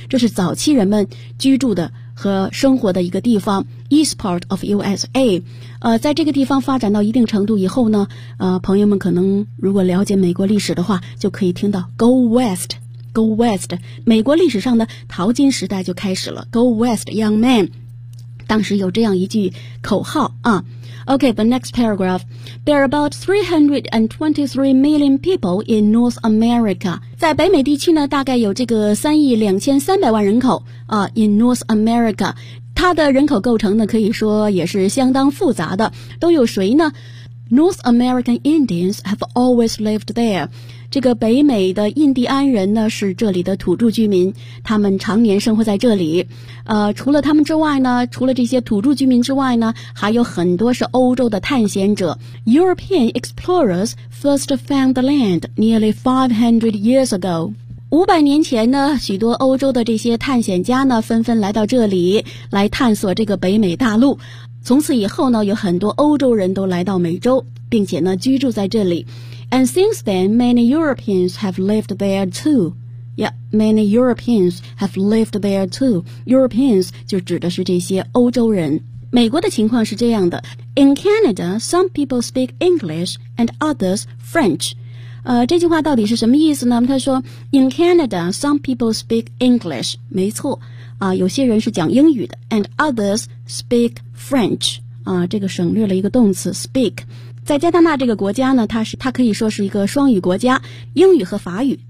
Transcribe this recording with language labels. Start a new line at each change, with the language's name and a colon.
Chinese: 这是早期人们居住的和生活的一个地方
English: East part of USA、
Chinese: 在这个地方发展到一定程度以后呢、朋友们可能如果了解美国历史的话就可以听到
English: Go West Go West
Chinese: 美国历史上的淘金时代就开始了
English: Go West young man
Chinese: 当时有这样一句口号啊。
English: Okay, the next paragraph. There are about 323 million people in North America.
Chinese: 在北美地区呢，大概有这个3亿2300万人口啊。
English: In North America,
Chinese: 它的人口构成呢，可以说也是相当复杂的。都有谁呢
English: ？North American Indians have always lived there.
Chinese: 这个北美的印第安人呢，是这里的土著居民，他们常年生活在这里。除了他们之外呢，除了这些土著居民之外呢，还有很多是欧洲的探险者。
English: European explorers first found the land nearly 500 years ago.
Chinese: 500年前呢，许多欧洲的这些探险家呢，纷纷来到这里，来探索这个北美大陆。从此以后呢，有很多欧洲人都来到美洲，并且呢，居住在这里。
English: And since then, many Europeans have lived there too. Yeah, many Europeans have lived there too. Europeans
Chinese: 就指的是这些欧洲人。美国的情况是这样的。
English: In Canada, some people speak English and others French.
Chinese: 这句话到底是什么意思呢？他说
English: ,In Canada, some people speak English.
Chinese: 没错。有些人是讲英语的 ,
English: and others speak French.
Chinese: 这个省略了一个动词 ,speak. 在加拿大这个国家呢它可以说是一个双语国家英语和法语。